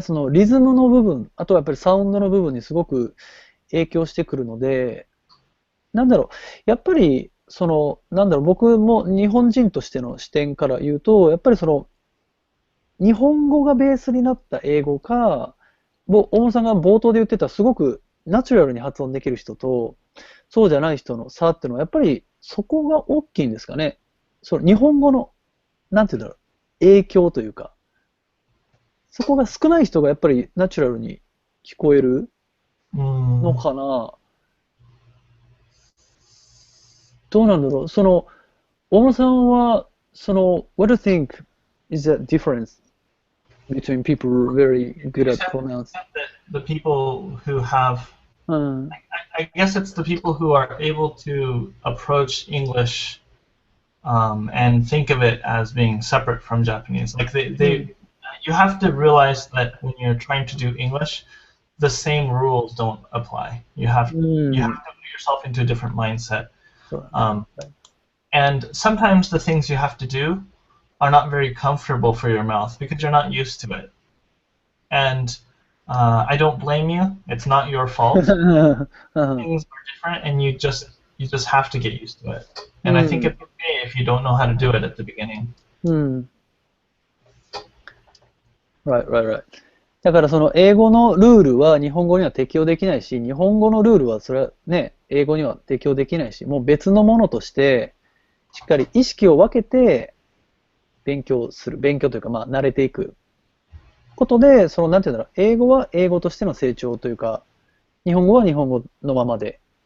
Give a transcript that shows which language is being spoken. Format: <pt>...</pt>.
<ja>そのリズムの部分、あとはやっぱりサウンドの部分にすごく影響してくるので、やっぱり僕も日本人としての視点から言うと、やっぱり日本語がベースになった英語か、大野さんが冒頭で言ってたすごくナチュラルに発音できる人と、そうじゃない人の差っていうのは、やっぱりそこが大きいんですかね。日本語の、影響というか、そこが少ない人がやっぱりナチュラルに聞こえるのかな。どうなんだろう。</ja> <en>大野さんは、what do you think is the difference between people who are very good at pronouns? The people who have, I guess it's the people who are able to approach English and think of it as being separate from Japanese. Like you have to realize that when you're trying to do English, the same rules don't apply. You have to put yourself into a different mindset. And sometimes the things you have to do are not very comfortable for your mouth because you're not used to it. And I don't blame you. It's not your fault. Things are different, and you just have to get used to it. And I think it's okay if you don't know how to do it at the beginning. Right.</en> <ja>だから英語のルールは日本語には適用できないし、日本語のルールはそれはね、英語には適用できないし、もう別のものとして、しっかり意識を分けて勉強する。勉強というか、慣れていくことで、英語は英語としての成長というか、日本語は日本語のままで。</ja>